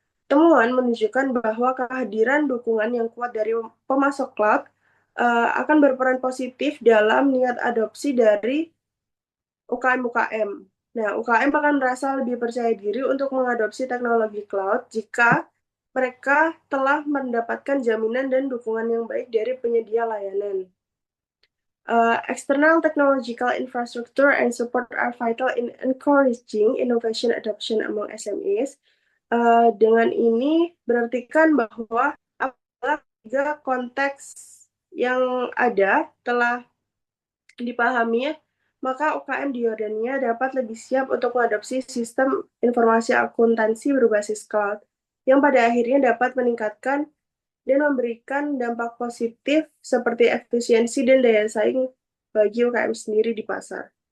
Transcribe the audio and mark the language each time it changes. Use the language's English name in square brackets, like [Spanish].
[Indonesian] Temuan menunjukkan bahwa kehadiran dukungan yang kuat dari pemasok cloud akan berperan positif dalam niat adopsi dari UKM-UKM. Nah, UKM akan merasa lebih percaya diri untuk mengadopsi teknologi cloud jika mereka telah mendapatkan jaminan dan dukungan yang baik dari penyedia layanan. [English] External technological infrastructure and support are vital in encouraging innovation adoption among SMEs. [Indonesian] Dengan ini berartikan bahwa apabila konteks yang ada telah dipahami, maka UKM di Yordania dapat lebih siap untuk mengadopsi sistem informasi akuntansi berbasis cloud, yang pada akhirnya dapat meningkatkan dan memberikan dampak positif seperti efisiensi dan daya saing bagi UKM sendiri di pasar.